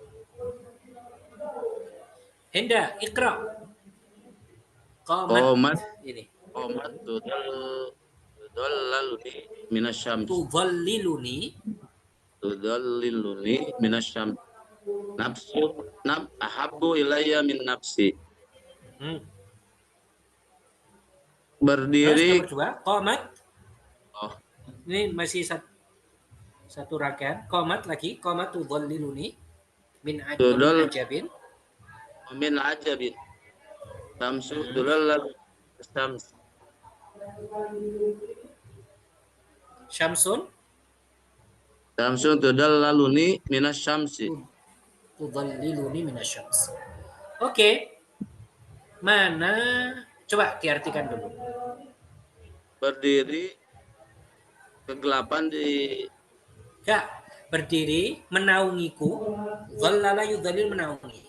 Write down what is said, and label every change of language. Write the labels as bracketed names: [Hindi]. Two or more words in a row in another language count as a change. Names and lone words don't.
[Arabic] Henda, Iqra. Qomat Qomat [Indonesian] ini. [Arabic] قامت تظللني من الشمس. Tudhalliluni. تظللني من الشمس. نفس أحب إلي من نفسي. [Indonesian] Hmm. Terus nomor Berdiri. 2, qomat. Oh, Ini masih satu rakaat. Qomat lagi. [Arabic] قامت تظللني من tudal ajabin. من عجب. شمس Hmm. تظلل الشمس. Syamsun شمس تظللني من الشمس. تظللني من الشمس. [Indonesian] Oke, mana? Coba diartikan dulu. Berdiri kegelapan di. Ya, berdiri menaungiku. [Arabic] ظلل يظلل, [Indonesian] menaungi.